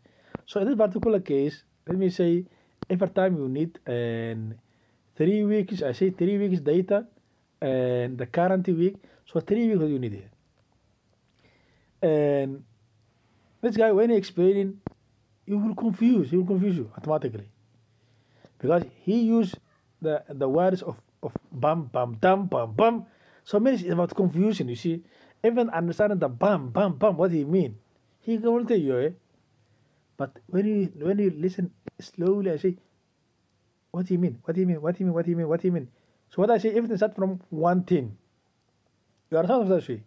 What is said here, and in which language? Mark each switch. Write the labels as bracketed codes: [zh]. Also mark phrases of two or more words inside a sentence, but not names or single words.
[en] So in this particular case, let me say every time you need 3 weeks, I say 3 weeks data and the current week, so 3 weeks you need here. And this guy, when he explaining, he will confuse you automatically. Because he used the words of bam, bam, dam, bam, bam. So many is about confusion, you see. Even understanding the bam, bam, bam, what he mean. He will tell you, eh? But when you listen slowly, I say, what do you mean? What do you mean? What do you mean? What do you mean? What do you mean? So what I say, everything starts from one thing. You understand what I say?